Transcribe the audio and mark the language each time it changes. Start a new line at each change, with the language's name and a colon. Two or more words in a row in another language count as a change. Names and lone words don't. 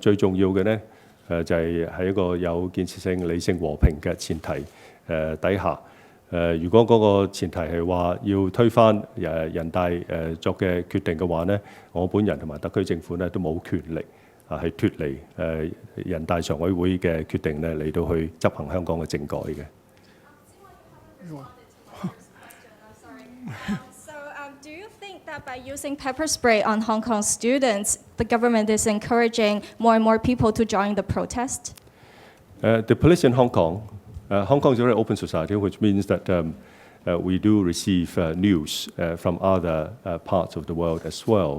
Cantonese: 最重要嘅呢，就係喺一個有建設性、理性、和平嘅前提底下。如果嗰個前提係話要推翻人大作嘅決定嘅話呢，我本人同埋特區政府呢都冇權力係脫離人大常委會嘅決定呢嚟到去執行香港嘅政改嘅。
English: Do you think that by using pepper spray on Hong Kong students, the government is encouraging more and more people to join the protest? The police in Hong Kong is a very open society, which means that we do receive news from other parts of the world as well.